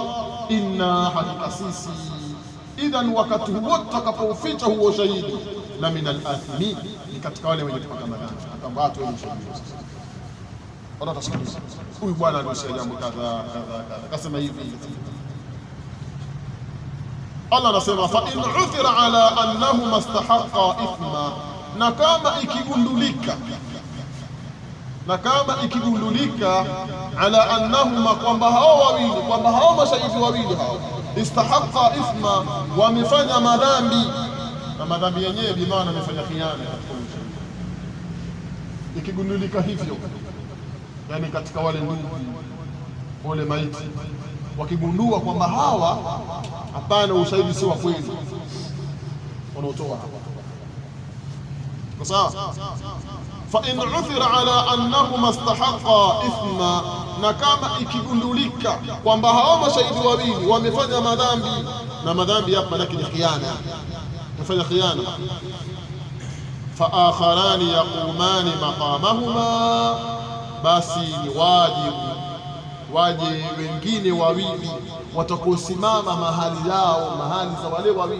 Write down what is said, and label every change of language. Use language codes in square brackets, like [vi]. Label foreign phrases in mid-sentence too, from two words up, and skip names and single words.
[sw] Inna, hakika sisi, idhan, wakati huo tutakapouficha huo ushahidi, [ar] لمن الآثمين, [sw] ni katika wale wenye kupata madhambi. Akamba watu wenye ushahidi wala tasikiliza, huyu bwana alisema jambo kadha akasema hivi. Allah anasema [ar] فإن عثر على أنهما استحقا إثما, [sw] na kama ikigundulika [ar] على أنهما, [sw] kwamba hao wawili, kwamba hao mashahidi wawili hao [ar] استحقا إثما, [sw] wamefanya madhambi, na madhambi yenyewe bi maana wamefanya khiana. Ikigundulika hivyo, yani katika wale ndugu wale maiti wakigundua kwamba hawa hapana, ushahidi si wa kweli, wanaotoa hapa kwa sawa. [ar] فإن عثر على أنهما استحقا إثما, [sw] na kama ikigundulika kwamba hao mashahidi wawili wamefanya madhambi, na madhambi hapa lakini khiana, wamefanya khiana. [ar] فآخران يقومان مقامهما, [sw] basi ni waje wengine wawili watakosimama mahali yao, mahali za wale wawili.